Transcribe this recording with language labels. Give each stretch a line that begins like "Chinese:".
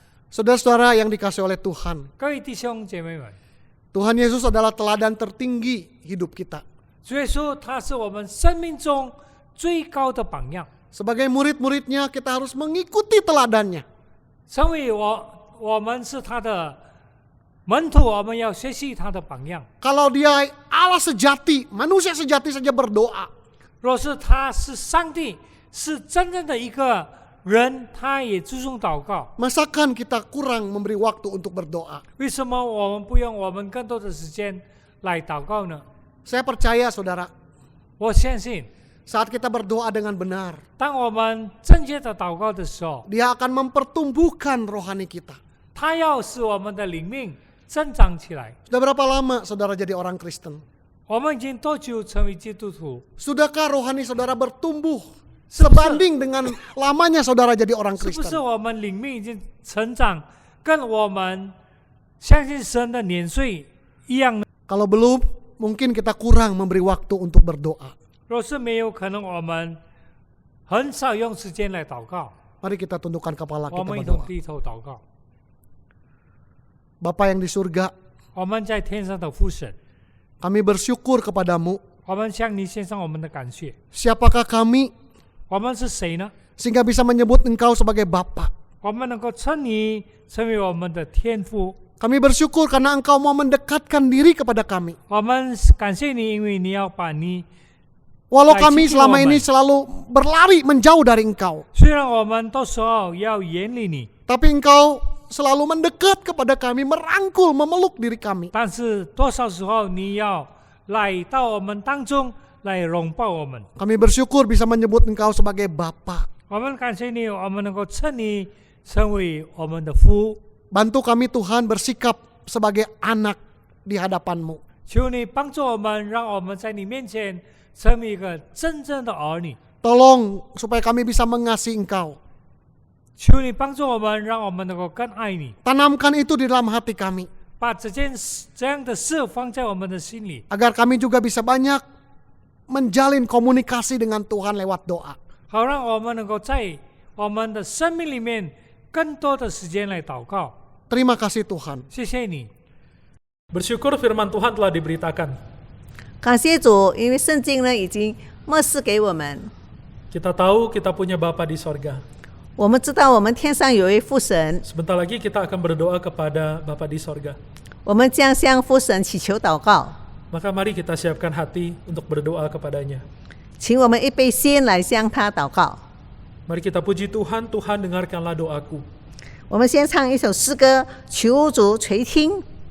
Indonesian: Saudara-saudara yang dikasihi oleh Tuhan,
Chinese: 各位弟兄姐妹们，
Indonesian: Tuhan Yesus adalah teladan tertinggi hidup kita.
Chinese: 主耶稣他是我们生命中最高的榜样。
Indonesian: Sebagai murid-muridnya, kita harus mengikuti teladannya.
Chinese: 成为我们是他的门徒，我们要学习他的榜样。
Indonesian: Kalau dia Allah sejati, manusia sejati saja berdoa.
Chinese: 若是他是上帝，是真正的一个人，他也注重祷告。
Indonesian: Masakan kita kurang memberi waktu untuk berdoa?
Chinese: 为什么我们不用我们更多的时间来祷告呢？
Indonesian: Saya percaya, saudara,
Chinese: 我相信，
Indonesian: saat kita berdoa dengan benar,
Chinese: 当我们正确的祷告的时候，
Indonesian: Dia akan mempertumbuhkan rohani kita.
Chinese: 他要使我们的灵命增长起来。
Indonesian: Sudah berapa lama saudara jadi orang Kristen?
Chinese: 我们已经多久成为基督徒？
Indonesian: Sudahkah rohani saudara bertumbuh sebanding dengan lamanya saudara jadi orang
Chinese: 是不是
Indonesian: Kristen?
Chinese: 我们灵命已经成长，跟我们相信神的年岁一样呢？
Indonesian: Kalau belum, mungkin kita kurang memberi waktu untuk berdoa.
Chinese: 若是没有，可能我们很少用时间来祷告。
Indonesian: Mari kita tundukkan kepala
Chinese: 我们一同
Indonesian: berdoa.
Chinese: 低头祷告。
Indonesian: Bapa yang di surga,
Chinese: 我们在天上的父神，
Indonesian: kami bersyukur kepadamu.
Chinese: 我们向你献上我们的感谢。
Indonesian: Siapakah kami
Chinese: 我们是谁呢？
Indonesian: sehingga bisa menyebut Engkau sebagai Bapa?
Chinese: 我们能够称你成为我们的天父。
Indonesian: Kami bersyukur karena Engkau mau mendekatkan diri kepada kami.
Chinese: 我们感谢你，因为你要把你，
Indonesian: Walau kami selama ini selalu berlari menjauh dari Engkau,
Chinese: 虽然我们到时候要远离你，
Indonesian: tapi Engkau selalu mendekat kepada kami, merangkul, memeluk diri kami.
Chinese: 但是多少时候你要来到我们当中来拥抱我们。
Indonesian: Kami bersyukur bisa menyebut Engkau sebagai Bapa.
Chinese: 我们感谢你，我们能够称你成为我们的父。
Indonesian: Bantu kami Tuhan bersikap sebagai anak di hadapan-Mu.
Chinese: 求你帮助我们，让我们在你面前成为一个真正的儿女。
Indonesian: Tolong supaya kami bisa mengasihi Engkau.
Chinese: 求你帮助我们，让我们能够更爱你，
Indonesian: Tanamkan itu di dalam hati kami,
Chinese: 把这样的事放在我们的心里，
Indonesian: agar kami juga bisa banyak menjalin komunikasi dengan Tuhan lewat doa.
Chinese: 好让我们能够在我们的生命里面更多的时间来祷告。
Indonesian: Terima kasih Tuhan.
Chinese: 谢谢你，
Indonesian: Bersyukur firman Tuhan telah diberitakan.
Chinese: 感谢主，因为圣经呢已经默示给我们，
Indonesian: Kita tahu kita punya Bapa di sorga.
Chinese: 我们知道我们天上有一父神，
Indonesian: Sebentar lagi kita akan berdoa kepada Bapa di sorga.
Chinese: 我们将向父神祈求祷告，
Indonesian: Maka mari kita siapkan hati untuk berdoa kepadanya.
Chinese: 请我们预备心来向他祷告。
Indonesian: Mari kita puji Tuhan, Tuhan dengarkanlah doaku.
Chinese: 我们先唱一首诗歌，求主垂听。